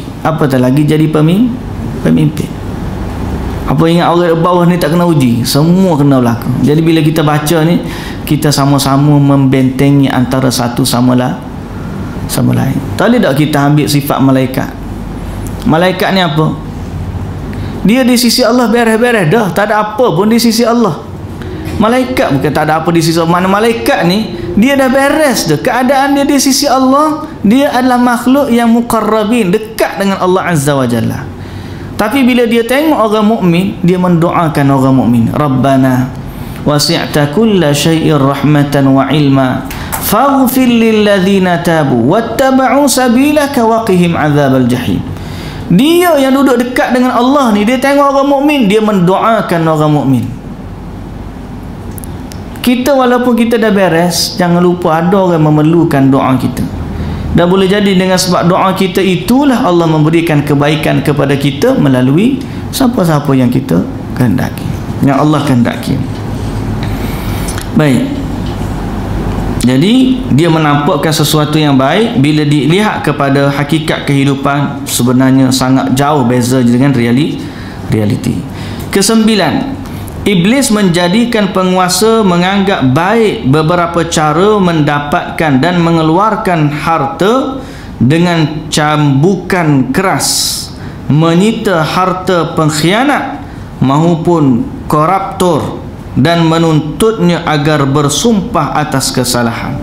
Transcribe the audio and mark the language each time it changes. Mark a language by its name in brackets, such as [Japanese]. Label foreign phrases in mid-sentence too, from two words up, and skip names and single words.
[Malay] Apatah lagi jadi pemimpin. Apa ingat orang bawah ni tak kena uji? Semua kena berlaku. Jadi bila kita baca ni, kita sama-sama membentengi antara satu sama lain. Tak boleh tak kita ambil sifat malaikat. Malaikat ni apa? Dia di sisi Allah beres-beres dah, tak ada apa pun di sisi Allah. Malaikat bukan tak ada apa di sisi Allah. Mana malaikat ni dia dah beres dah, keadaan dia di sisi Allah. Dia adalah makhluk yang muqarrabin, dekat dengan Allah [Arabic] عز وجل. [Malay] Tapi bila dia tengok orang mukmin, dia mendoakan orang mukmin, [Arabic] ربنا وسعت كل شيء رحمة وعلما فاغفر للذين تابوا واتبعوا سبيلك وقهم عذاب الجحيم. [Malay] Dia yang duduk dekat dengan Allah ni, dia tengok orang mukmin, dia mendoakan orang mukmin. Kita walaupun kita dah beres, jangan lupa ada orang memerlukan doa kita. Dan boleh jadi dengan sebab doa kita itulah Allah memberikan kebaikan kepada kita melalui siapa-siapa yang kita kehendaki, yang Allah kehendaki. Baik. Jadi dia menampakkan sesuatu yang baik bila dilihat kepada hakikat kehidupan sebenarnya sangat jauh beza dengan realiti. Kesembilan, iblis menjadikan penguasa menganggap baik beberapa cara mendapatkan dan mengeluarkan harta dengan cambukan keras, menyita harta pengkhianat maupun koruptor dan menuntutnya agar bersumpah atas kesalahan.